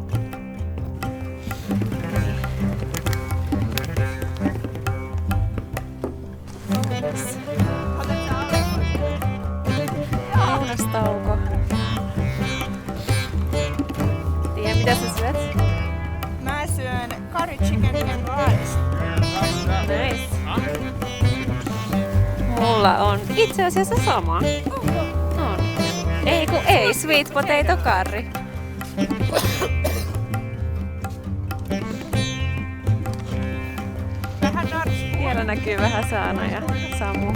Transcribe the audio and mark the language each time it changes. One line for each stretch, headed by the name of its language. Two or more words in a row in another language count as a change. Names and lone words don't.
Finnish: Lounastauko. Tiedä mitä sä syöt? Mä syön
English: curry chicken and rice.
Finnish: mulla on itse asiassa sama. On. Ei
English: sweet potato curry.
Finnish: Siellä näkyy vähän Saana ja Samu.